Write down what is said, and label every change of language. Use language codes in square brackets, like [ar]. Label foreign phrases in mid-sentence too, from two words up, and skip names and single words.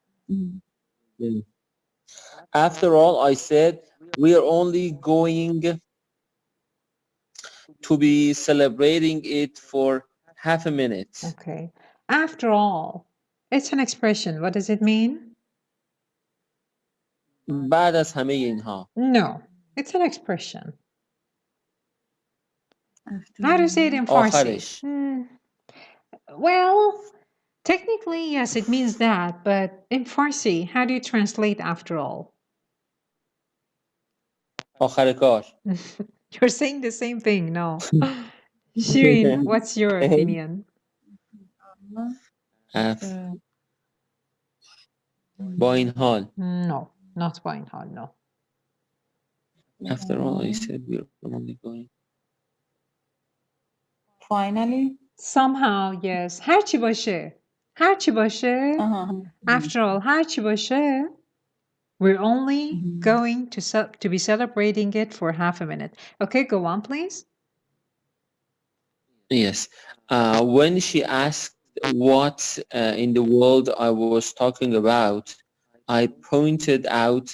[en] After all, I said, we are only going to be celebrating it for half a minute. Okay. After all, it's an expression. What does it mean? [fa] بعد از همه اینها. [en] No, it's an expression. How do you say it in Farsi? Well, technically, yes, it means that, but in Farsi, how do you translate after all? [fa] آخر کار. [en] You're saying the same thing, no. Shirin, what's your opinion? [fa] با این حال. [en] No, not [fa] با این حال, [en] no. After all, I said we're only going. Finally? Somehow, yes. [fa] هر چی باشه. هر چی باشه. [en] After all, [fa] هر چی باشه. [en] We're only going to be celebrating it for half a minute. Okay, go on, please. Yes. When she asked what in the world I was talking about, I pointed out.